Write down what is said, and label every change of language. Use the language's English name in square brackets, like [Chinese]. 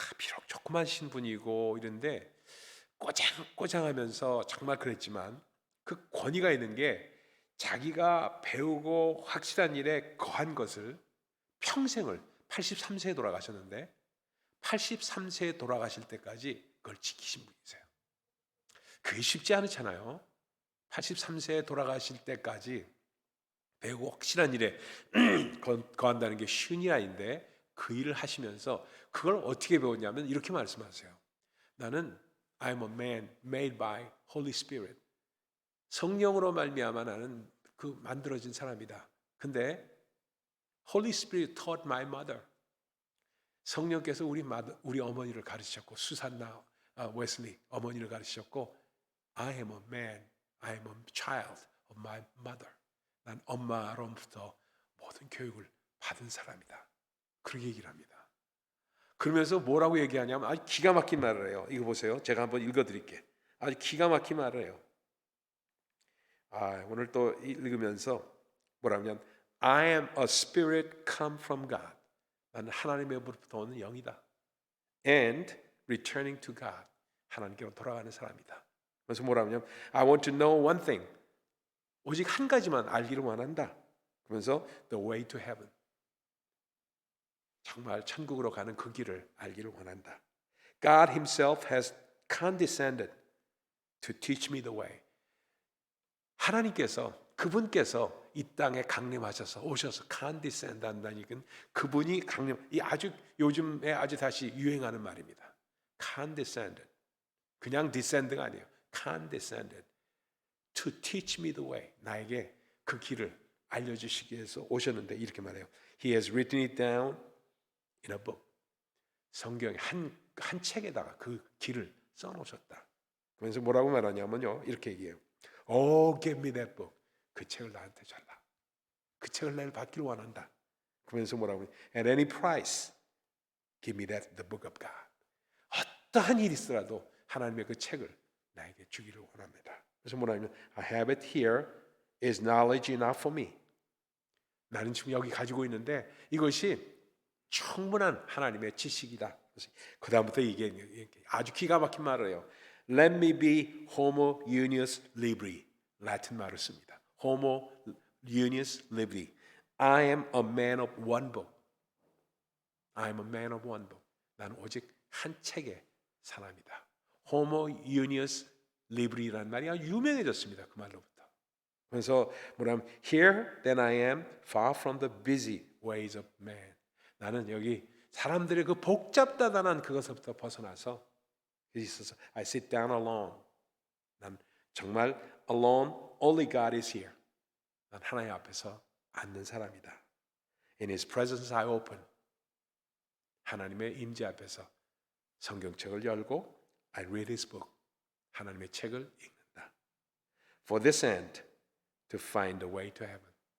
[Korean] 비록 조그마신 분이고 이런데 꼬장꼬장하면서 정말 그랬지만, 그 권위가 있는 게 자기가 배우고 확실한 일에 거한 것을 평생을, 83세에 돌아가셨는데 83세에 돌아가실 때까지 그걸 지키신 분이세요. 그게 쉽지 않잖아요. 83세에 돌아가실 때까지 배우고 확실한 일에 거한다는 게 쉬운 일 아닌데, 그 일을 하시면서 그걸 어떻게 배웠냐면 이렇게 말씀하세요. [English] 나는 I'm a man made by Holy Spirit. [Korean] 성령으로 말미암아 나는 그 만들어진 사람이다. [English] 근데 Holy Spirit taught my mother. [Korean] 성령께서 우리 어머니를 가르치셨고, 수산나 웨슬리 어머니를 가르치셨고, [English] I am a man, I am a child of my mother. [Korean] 난 엄마로부터 모든 교육을 받은 사람이다. 그렇게 얘기를 합니다. 그러면서 뭐라고 얘기하냐면 아주 기가 막힌 말을 해요. 이거 보세요. 제가 한번 읽어드릴게요. 아주 기가 막힌 말을 해요. 오늘 또 읽으면서 뭐라고 하냐면, [English] I am a spirit come from God. [Korean] 나는 하나님으로부터 오는 영이다. [English] And returning to God. [Korean] 하나님께로 돌아가는 사람이다. 그래서 뭐라고 하냐면, [English] I want to know one thing. [Korean] 오직 한 가지만 알기를 원한다. [English] 그러면서 the way to heaven. [Korean] 정말 천국으로 가는 그 길을 알기를 원한다. [English] God himself has condescended to teach me the way. [Korean] 하나님께서, 그분께서 이 땅에 강림하셔서 오셔서 condescend 한다니까, 그분이 이 아주 요즘에 아주 다시 유행하는 말입니다. condescended. 그냥 descend가 아니에요. [English] condescended to teach me the way. [Korean] 나에게 그 길을 알려주시기 위해서 오셨는데, 이렇게 말해요. [English] He has written it down in a book. [Korean] 성경의 한 책에다가 그 길을 써놓으셨다. 그러면서 뭐라고 말하냐면요, 이렇게 얘기해요. [English] Oh, give me that book. [Korean] 그 책을 나한테 달라. 그 책을 내가 받기를 원한다. 그러면서 뭐라고 해요? [English] At any price, give me that the book of God. [Korean] 어떠한 일이 있더라도 하나님의 그 책을 나에게 주기를 원합니다. 그래서 뭐라냐면, [English] I have it here. Is knowledge enough for me? [Korean] 나는 지금 여기 가지고 있는데 이것이 충분한 하나님의 지식이다. 그 다음부터 이게 아주 기가 막힌 말을 해요. [English] Let me be [Latin] homo unius libri. [Korean] 라틴 말을 씁니다. [English] homo Unius Liberty. I am a man of one book. I am a man of one book. [Korean] 나는 오직 한 책의 사람이다. Homo Unius Liberty라는 말이 아주 유명해졌습니다. 그 말로부터. 그래서 뭐냐면 [English] Here then I am far from the busy ways of man. [Korean] 나는 여기 사람들의 그 복잡다단한 그것부터 벗어나서 있어서 [English] I sit down alone. [Korean] 난 정말 [English] alone, only God is here. [Korean] 난 하나님 앞에서 앉는 사람이다. [English] In His presence I open. [Korean] 하나님의 임재 앞에서 성경책을 열고 [English] I read His book. [Korean] 하나님의 책을 읽는다. [English] For this end, to find the way to heaven.